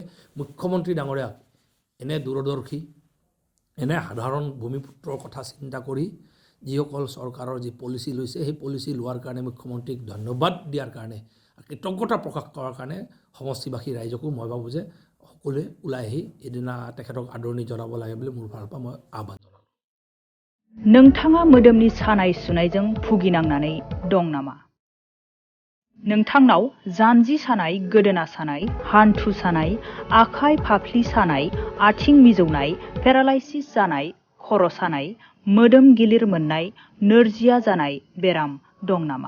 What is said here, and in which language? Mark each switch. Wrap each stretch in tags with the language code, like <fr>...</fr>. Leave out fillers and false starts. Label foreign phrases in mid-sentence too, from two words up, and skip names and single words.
<as>মুখ্যমন্ত্ৰী ডাঙৰীয়াক এনে দূৰদৰ্শী, এনে সাধাৰণ ভূমিপুত্ৰৰ কথা চিন্তা কৰি যিসকল চৰকাৰৰ যি পলিচি লৈছে, সেই পলিচি লোৱাৰ কাৰণে মুখ্যমন্ত্ৰীক ধন্যবাদ দিয়াৰ কাৰণে, কৃতজ্ঞতা প্ৰকাশ কৰাৰ কাৰণে সমষ্টিবাসী ৰাইজকো মই ভাবোঁ যে সকলোৱে ওলাই আহি এদিনা তেখেতক আদৰণি জনাব লাগে বুলি মোৰ ফালৰ পৰা মই আহ্বান জনালোঁ।</as> <brx>नोंथाङा मोदोमनि सानाय सुनायजों भुगिनांनानै दं नामा? नोंथांनाव जानजि सानाय, गोदोना सानाय, हान्थु सानाय, आखाइ फाफ्लि सानाय, आथिं मिजौनाय, पेरालाइसिस जानाय, खर' सानाय, मोदोम गिलिर मोननाय, नोरजिया जानाय बेराम दं नामा?</brx>